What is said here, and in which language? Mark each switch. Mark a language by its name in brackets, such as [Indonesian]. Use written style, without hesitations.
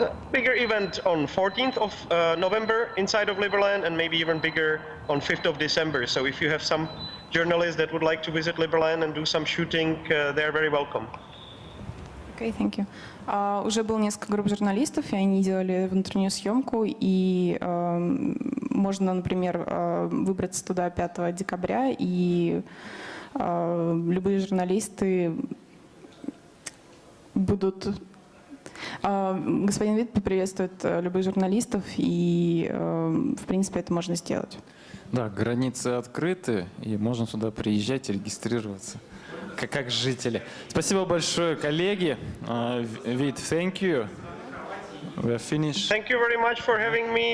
[English] Bigger event on 14th of November inside of Liberland, and maybe even bigger on 5th of December. So if you have some journalists that would like to visit Liberland and do some shooting, they are very welcome. Okay, thank you. [Russian] Уже было несколько групп журналистов, и они делали внутреннюю съемку, и можно, например, выбраться туда 5 декабря, и любые журналисты будут... Господин Вит поприветствует любых журналистов, и, в принципе, это можно сделать. Да, границы открыты, и можно сюда приезжать и регистрироваться, как жители. Спасибо большое, коллеги. [English] Вит, thank you. We are finished. Thank you very much for having me.